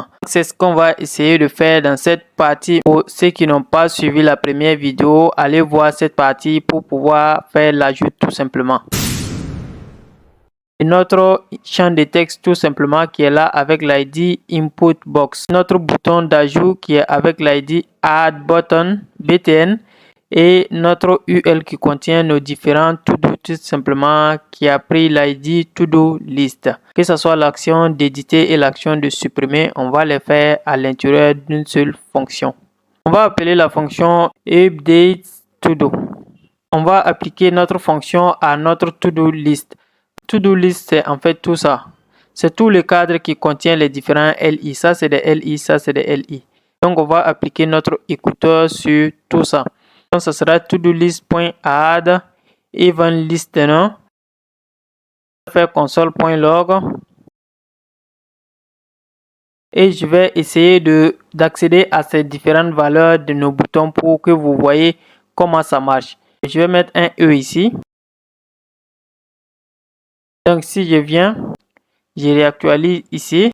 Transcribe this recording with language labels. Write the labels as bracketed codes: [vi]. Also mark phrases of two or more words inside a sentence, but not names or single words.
[fr] C'est ce qu'on va essayer de faire dans cette partie. Pour ceux qui n'ont pas suivi la première vidéo, allez voir cette partie pour pouvoir faire l'ajout tout simplement. Et notre champ de texte tout simplement qui est là avec l'ID Input Box. Notre bouton d'ajout qui est avec l'ID Add Button BTN. Et notre UL qui contient nos différents to-do tout simplement qui a pris l'ID to-do list. Que ce soit l'action d'éditer et l'action de supprimer, on va les faire à l'intérieur d'une seule fonction. On va appeler la fonction update to-do. On va appliquer notre fonction à notre to-do list. To-do list, c'est en fait tout ça. C'est tout le cadre qui contient les différents LI. Ça, c'est des LI, ça, c'est des LI. Donc, on va appliquer notre écouteur sur tout ça. Donc, ça sera to-do list. [en] add event listener. [fr] Je vais faire console.log. Et je vais essayer d'accéder à ces différentes valeurs de nos boutons pour que vous voyez comment ça marche. Je vais mettre un E ici. Donc, si je viens, je réactualise ici.